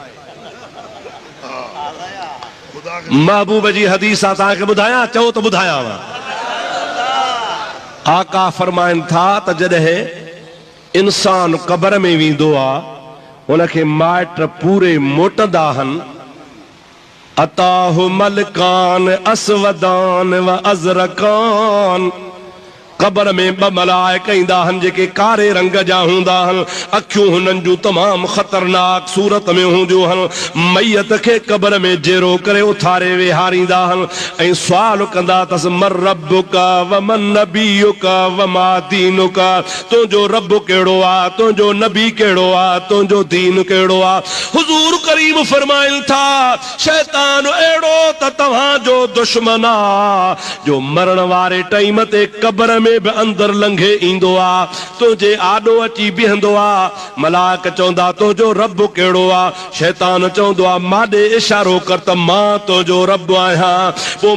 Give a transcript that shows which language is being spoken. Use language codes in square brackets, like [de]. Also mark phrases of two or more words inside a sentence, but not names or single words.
[sd] महबूब जी हदीस आहे तव्हांखे ॿुधायां चओ त ॿुधायांव आका फरमाइनि था त जॾहिं इंसान क़बर में वेंदो आहे उनखे माइट पूरे मोटंदा आहिनि [ar] أتاه ملكان أسودان وأزرقان [sd] क़बर में ॿ मलाइका ईंदा आहिनि जेके कारे रंग जा हूंदा आहिनि अखियूं हुननि जूं तमामु ख़तरनाक सूरत में हूंदियूं आहिनि मैयत खे क़बर में जेरो करे उथारे वेहारींदा आहिनि ऐं सुवाल कंदा अथसि [ar] من ربك ومن نبيك وما دينك [sd] तुंहिंजो रब कहिड़ो आहे तुंहिंजो नबी कहिड़ो आहे तुंहिंजो दीन कहिड़ो आहे हुज़ूर करीम फरमाइनि था शैतान अहिड़ो त तव्हांजो दुश्मन आहे जो मरण वारे टाइम ते क़बर में बि अंदर लंघे ईंदो आहे तुंहिंजे आॾो अची बीहंदो आहे मलाइक चवंदा तुंहिंजो रब कहिड़ो आहे शैतान चवंदो आहे माॾे इशारो कर त मां तुंहिंजो रब आहियां पोइ